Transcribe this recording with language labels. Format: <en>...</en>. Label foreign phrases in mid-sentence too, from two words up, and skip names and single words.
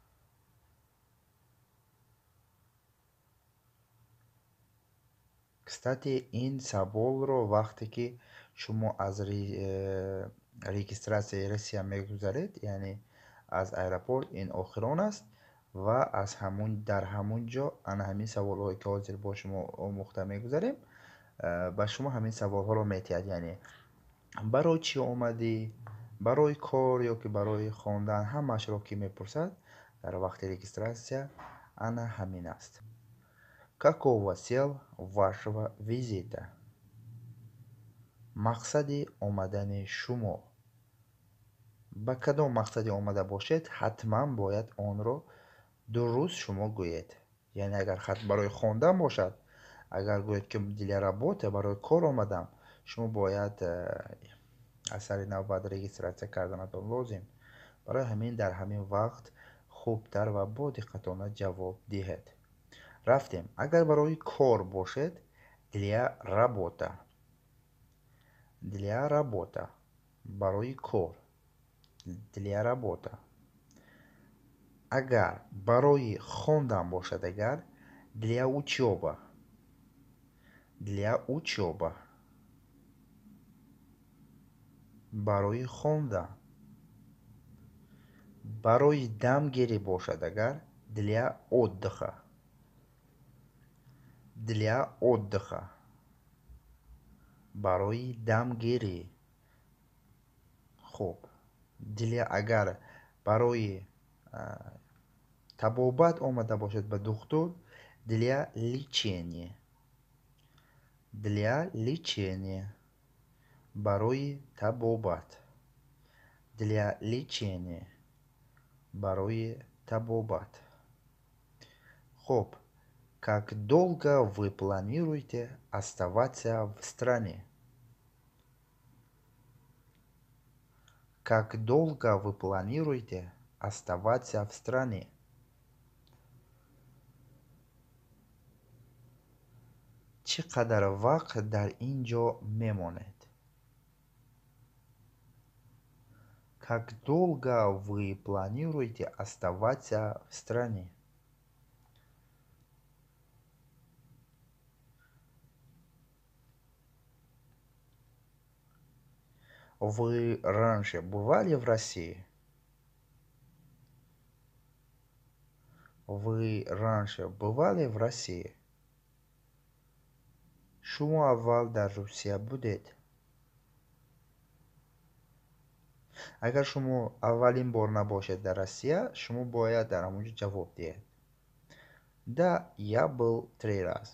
<tg>Кстати, ин саволро вақте ки шумо аз регистратсияи Россия мегузаред, яъне аз аэропорт, ин охирон аст ва аз дар ҳамун ҷо ана ҳамин саволҳое ки ҳозир бо шумо омӯхта мегузарем ба шумо ҳамин саволҳоро метиҳад, яъне барои чӣ омадӣ, барои кор ёки барои хондан, ҳамаашро ки мепурсад дар вақти регистратсия ана ҳамин аст.</tg> <ru>Какова цель вашего визита?</ru> <tg>Мақсади омадани шумо. ба кадом мақсади омада бошед, ҳатман бояд онро дуруст шумо гӯед. Яъне агар хат барои хондан бошад, агар гӯед ки</tg> <ru>для работа,</ru> <tg>барои кор омадам, шумо бояд аз сари навбат регистратсия карданатон лозим. Барои ҳамин дар ҳамин вақт хубтар ва бо диққатона ҷавоб диҳед. Рафтем. Агар барои кор бошед,</tg> <ru>для работа. Для работа.</ru> <tg>Барои кор.</tg> <ru>Для работа.</ru> <tg>Агар барои хондан бошад, агар</tg> <ru>для учёба. Для учёба.</ru> <tg>Барои хондан. Барои дамгирӣ бошад, агар</tg> <ru>для отдыха. Для отдыха.</ru> <tg>Барои дамгирӣ. хуб. Для агар барои табобат омада бошад ба духтур,</tg> <ru>для лечения. Для лечения.</ru> <tg>Барои табобат.</tg> <ru>Для лечения.</ru> <tg>Барои табобат. Хуб.</tg> <ru>Как долго вы планируете оставаться в стране? Как долго вы планируете оставаться в стране?</ru> <tg>чӣ қадар вақт дар инҷо мемонед?</tg> <ru>Как долго вы планируете оставаться в стране? Вы раньше бывали в России? Вы раньше бывали в России?</ru> <tg>шумо аввал дар Русия будед? агар шумо аввалин бор набошад дар Русия шумо бояд дар ҳамонҷо ҷавоб диҳед.</tg> <ru>Да, я был 3 раз.</ru>